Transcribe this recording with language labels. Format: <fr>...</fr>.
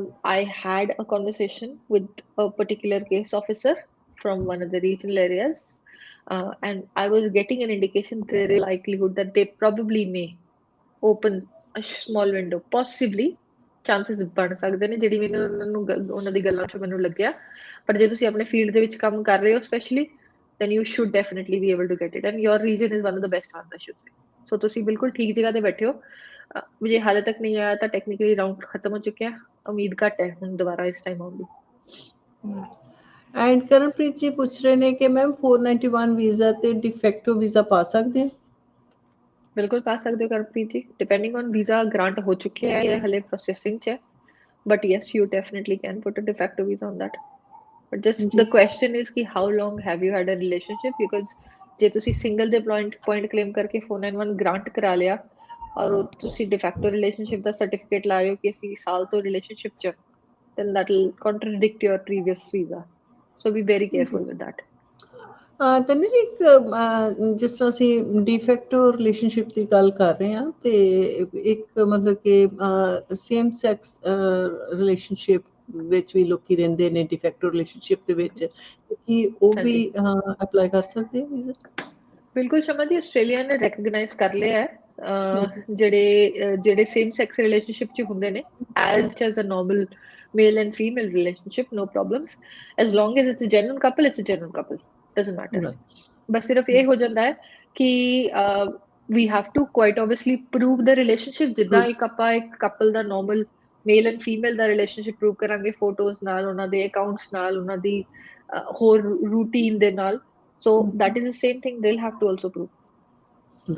<en>I had a conversation with a particular case officer from one of the regional areas, and I was getting an indication there is likelihood that they probably may open a small window, possibly chances</en> <pa>ਬਣ ਸਕਦੇ ਨੇ, ਜਿਹੜੀ ਮੈਨੂੰ ਉਹਨਾਂ ਦੀ ਗੱਲਾਂ ਚੋਂ ਮੈਨੂੰ ਲੱਗਿਆ। ਪਰ ਜੇ ਤੁਸੀਂ ਆਪਣੇ ਫੀਲਡ ਦੇ ਵਿੱਚ ਕੰਮ ਕਰ ਰਹੇ ਹੋ specially,</pa> <en>then you should definitely be able to get it, and your region is one of the best ones, I should say.</en> <pa>So ਤੁਸੀਂ ਬਿਲਕੁਲ ਠੀਕ ਜਗ੍ਹਾ ਤੇ ਬੈਠੇ ਹੋ। ਜੇ ਹਾਲੇ ਤੱਕ ਨਹੀਂ ਆਇਆ ਤਾਂ ਟੈਕਨੀਕਲੀ ਰਾਊਂਡ ਖਤਮ ਹੋ ਚੁੱਕਿਆ, ਉਮੀਦ ਘੱਟ ਹੈ ਹੁਣ ਦੁਬਾਰਾ ਇਸ ਟਾਈਮ ਆਉਣ ਦੀ। ਐਂਡ ਕਰਨਪ੍ਰੀਤ ਜੀ ਪੁੱਛ ਰਹੇ ਨੇ ਕਿ ਮੈਮ 491 ਵੀਜ਼ਾ ਤੇ ਡਿਫੈਕਟੋ ਵੀਜ਼ਾ ਪਾ ਸਕਦੇ ਹਾਂ? ਬਿਲਕੁਲ ਪਾ ਸਕਦੇ ਹੋ ਕਰਨਪ੍ਰੀਤ ਜੀ, ਡਿਪੈਂਡਿੰਗ ਔਨ ਵੀਜ਼ਾ ਗ੍ਰਾਂਟ ਹੋ ਚੁੱਕਿਆ ਹੈ ਜਾਂ ਹਲੇ ਪ੍ਰੋਸੈਸਿੰਗ 'ਚ ਹੈ,</pa> <en>but yes, you definitely can put a de facto visa on that. But just the question is ki how long have you had a relationship,</en> <pa>because ਜੇ ਤੁਸੀਂ single ਦੇ ਪੁਆਇੰਟ ਕਲੇਮ ਕਰਕੇ 491 ਗ੍ਰਾਂਟ ਕਰਾ ਲਿਆ ਔਰ ਤੁਸੀਂ de facto relationship ਦਾ certificate ਲਾ ਰਹੇ ਹੋ ਕਿ ਅਸੀਂ ਸਾਲ ਤੋਂ ਰਿਲੇਸ਼ਨਸ਼ਿਪ 'ਚ,</pa> <en>then that will contradict your previous visa, so be very careful with that.</en> <pa>Tanvi ਜੀ ਜਿਸ ਤਰ੍ਹਾਂ ਅਸੀਂ ਡੀਫੈਕਟੋ ਰਿਲੇਸ਼ਨਸ਼ਿਪ ਦੀ ਗੱਲ ਕਰ ਰਹੇ ਹਾਂ ਤੇ ਇੱਕ ਮਤਲਬ ਕਿ ਸੇਮ ਸੈਕਸ ਰਿਲੇਸ਼ਨਸ਼ਿਪ ਵਿੱਚ ਵੀ ਲੋਕੀ ਰਹਿੰਦੇ ਨੇ ਡੀਫੈਕਟੋ ਰਿਲੇਸ਼ਨਸ਼ਿਪ ਦੇ ਵਿੱਚ, ਕੀ ਉਹ ਵੀ ਅਪਲਾਈ ਕਰ ਸਕਦੇ ਵੀਜ਼ਾ? ਬਿਲਕੁਲ ਸ਼ਮਾ ਜੀ, ਆਸਟ੍ਰੇਲੀਆ ਨੇ ਰੈਕਗਨਾਈਜ਼ ਕਰ ਲਿਆ ਹੈ ਜਿਹੜੇ ਸੇਮ ਸੈਕਸ ਰਿਲੇਸ਼ਨਸ਼ਿਪ 'ਚ ਹੁੰਦੇ ਨੇ</pa> <en>as a normal male and female relationship, no problems, as long as it's a genuine couple, it's a genuine couple, doesn't matter.</en> <pa>ਬਸ ਸਿਰਫ ਇਹ ਹੋ ਜਾਂਦਾ ਹੈ ਕਿ</pa> <en>we have to quite obviously prove the relationship,</en> <pa>ਜਿੱਦਾਂ ਆਪਾਂ ਇੱਕ couple ਦਾ normal male and female ਦਾ relationship prove ਕਰਾਂਗੇ ਫੋਟੋਜ਼ ਨਾਲ, ਉਹਨਾਂ ਦੇ ਅਕਾਊਂਟਸ ਨਾਲ, ਉਹਨਾਂ ਦੀ ਹੋਰ ਰੂਟੀਨ ਦੇ ਨਾਲ,</pa> <en>so that is the same thing they'll have to also prove.</en>